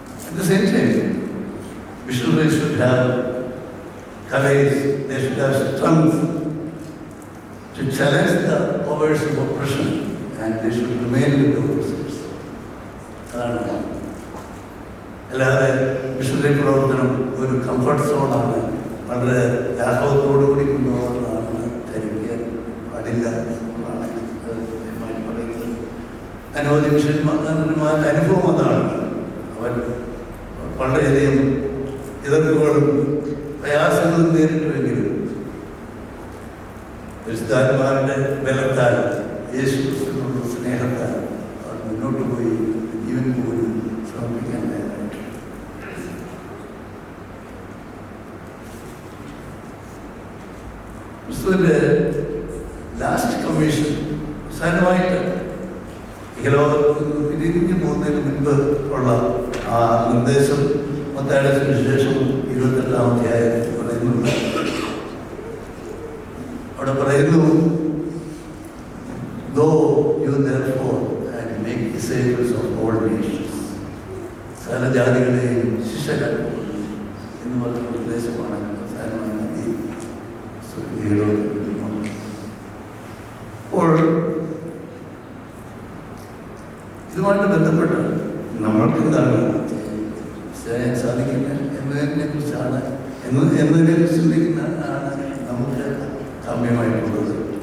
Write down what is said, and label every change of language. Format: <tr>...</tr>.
<en>At the same time, missionaries should have courage, they should have strength to challenge the powers of oppression, and they should remain with the oppressors.</en> <ml>അതാണ്. അല്ലാതെ missionary പ്രവർത്തനം ഒരു comfort സോണാണ്, വളരെ ലാഘവത്തോടുകൂടി കൊണ്ടുപോകുന്നതാണ് ധരിക്കാൻ പാടില്ല എന്നാണ് പറയുന്നത്. അനവധി മിഷന്മാരുടെ അനുഭവം അതാണ്. അവർ വളരെയധികം എതിർപ്പുകളും പ്രയാസങ്ങളും നേരിട്ടുവെങ്കിലും പരിശുദ്ധാത്മാവിന്റെ ബലത്താൽ, യേശു ക്രിസ്തുവിനുള്ള സ്നേഹത്താൽ അവർ മുന്നോട്ട് പോയി ജീവൻ പോലും സമർപ്പിക്കാൻ തയ്യാറായിട്ട്. ക്രിസ്തുവിന്റെ ലാസ്റ്റ് കമ്മീഷൻ അവസാനമായിട്ട് ഇഹലോകത്തിൽ നിന്ന് പിരിഞ്ഞു പോകുന്നതിന് മുൻപ് ഉള്ള ആ നിർദ്ദേശം മത്തായിയുടെ സുവിശേഷം 28-ാം അധ്യായത്തിൽ പറയുന്നുണ്ട്. അവിടെ പറയുന്നു,</ml> <en>"Go you therefore and make disciples of all nations."</en> <ml>സകല ജാതികളെയും ശിഷ്യരാക്കുക എന്ന് പറഞ്ഞ നിർദ്ദേശമാണ് അവസാനമായി നബി സുവിശേഷത്തിൽ. അപ്പോൾ ഇതുമായിട്ട് ബന്ധപ്പെട്ട് നമ്മൾക്ക് എന്താണ് ചെയ്യാൻ സാധിക്കില്ല എന്നതിനെ കുറിച്ചാണ് എന്നതിനെ കുറിച്ച് ചിന്തിക്കുന്നതാണ് നമുക്ക് സാമ്യമായിട്ടുള്ളത്.</ml>